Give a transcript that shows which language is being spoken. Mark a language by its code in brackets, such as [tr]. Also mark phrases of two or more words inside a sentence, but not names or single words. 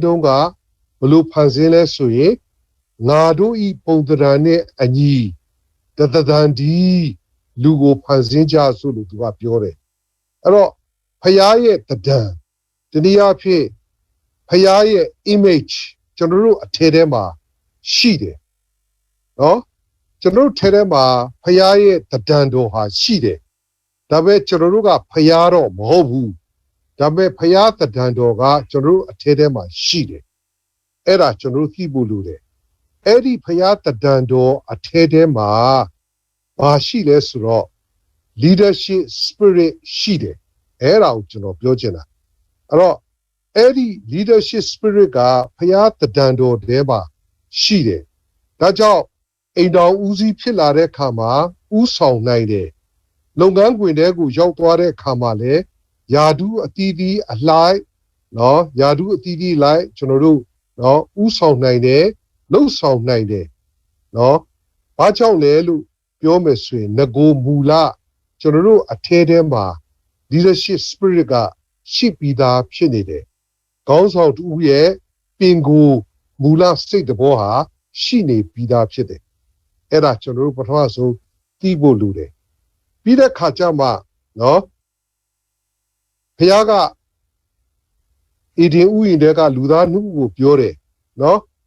[my] တုန်းကဘလို့ဖန်ဆင်းလဲဆိုရင်ငါတို့ဤပုံသဏ္ဍာန်နဲ့အညီတသံဒီလူကိုဖန်ဆင်းကြဆိုလို့သူကပြောတယ်အဲ့တော့ဖခင်ရဲ့သဏ္ဍာန်တနည်းအားဖြင့်ဖခင်ရဲ့ image ကျွန်တော်တို့အထက်ထဲမှာရှိတယ်နော်ကျွန်တော်တို့ထဲထဲမှာဖခင်ရဲ့သဏ္ဍာန်တော်ဟာ ရှိတယ်ဒါပေမဲ့ကျွန်တော်တို့ကဖခင်တော့မဟုတ်ဘူးဒါပေမဲ့ဖခင်သဏ္ဍာန်တော်ကကျွန်တော်တို့အထက်ထဲမှာရှိတယ်အဲ့ဒါကျွန်တော်တို့သိဖို့လိုတယ်အဲ့ဒီဖခင်သဏ္ဍာန်တော်အထက်ထဲမှာဘာရှိလဲဆိုတော့ [en] leadership spirit [my] ရှိတယ်အဲ့ဒါကိုကျွန်တော်ပြောချင်တာအဲ့တော့အဲ့ဒီ [en] leadership spirit [my] ကဖခင်သဏ္ဍာန်တော်ထဲမှာရှိတယ်ဒါကြောင့်အိမ်တော်ဦးစီးဖြစ်လာတဲ့အခါမှာဥ ဆောင်နိုင်တယ်လုပ်ငန်းခွင်ထဲကိုရောက်သွားတဲ့အခါမှာလည်းယာဒူးအသီးသီးအလိုက်နော်ယာဒူးအသီးသီးလိုက်ကျွန်တော်တို့နော် ဥဆောင်နိုင်တယ်လှုပ်ဆောင်နိုင်တယ်နော်ဘာကြောင့်လဲလို့ပြောမယ်ဆိုရင်ငကိုမူလ ကျွန်တော်တို့အထဲထဲမှာ [en] leadership spirit [my] ကရှိပြီးသားဖြစ်နေတယ်ခေါင်းဆောင်တူရဲ့ပင်ကိုမူလစိတ်တဘောဟာရှိနေပြီးသားဖြစ်တယ်အဲ့ဒါကျွန်တော်တို့ပထမဆုံးသိဖို့လိုတယ်ပြီးတဲ့ခါကျမှနော်ဖခင်ကအေဒင်ဥယျာဉ်တဲကလူသားနှုတ်ကိုပြောတယ်နော်